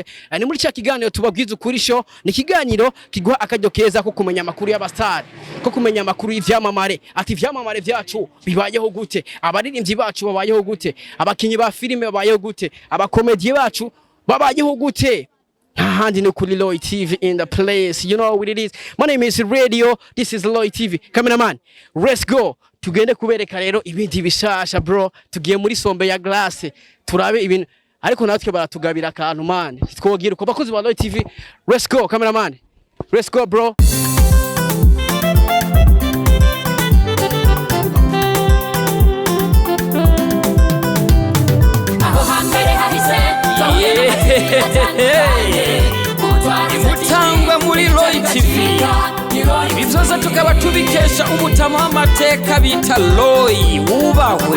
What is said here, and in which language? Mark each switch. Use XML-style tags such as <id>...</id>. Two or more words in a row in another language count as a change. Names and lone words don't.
<rn>Ni muri cya kiganiro tubabwiza ukuri show, ni kiganiro kiguha akajyo keza ko kumenya amakuru y'abasari, ko kumenya amakuru y'ivyamamare ati ivyamamare vyacu bibayeho gute, abaririmbyi bacu babayeho gute, abakinyi ba filime babayeho gute, abakomedie bacu babayeho gute. Handi ni kuri Loy TV</rn> <en>in the place. You know what it is. My name is Radio. This is Loy TV. Cameraman, let's go.</en> <rn>Tugende kubereka rero ibindi bishasha bro. Tugiye muri sombe ya glace. Turabe ibintu. Ariko natwe baratugabira akantu man. Twogira uko bakozi ba Loy TV.</rn> <en>Let's go cameraman. Let's go bro.</en> <rn>Imutangwa muri Loy TV. Ibizoza tukaba tubikesha umutama w'amateka bita Loy wubahwe.</rn>